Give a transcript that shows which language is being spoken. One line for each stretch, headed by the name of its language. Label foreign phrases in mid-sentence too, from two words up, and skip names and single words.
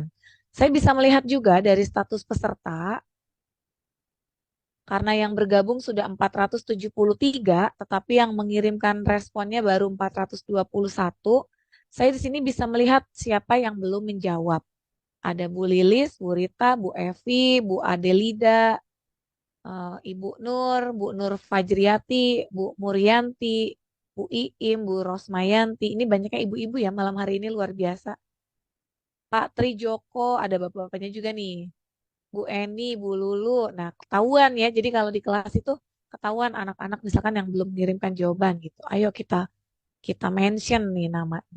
Indonesian: Saya bisa melihat juga dari status peserta karena yang bergabung sudah 473, tetapi yang mengirimkan responnya baru 421. Saya di sini bisa melihat siapa yang belum menjawab. Ada Bu Lilis, Bu Rita, Bu Evi, Bu Adelida, Ibu Nur, Bu Nur Fajriati, Bu Murianti, Bu Iim, Bu Rosmayanti. Ini banyaknya ibu-ibu ya malam hari ini luar biasa. Pak Trijoko, ada bapak-bapaknya juga nih. Bu Eni, Bu Lulu. Nah, ketahuan ya. Jadi kalau di kelas itu ketahuan anak-anak misalkan yang belum mengirimkan jawaban gitu. Ayo kita kita mention nih namanya.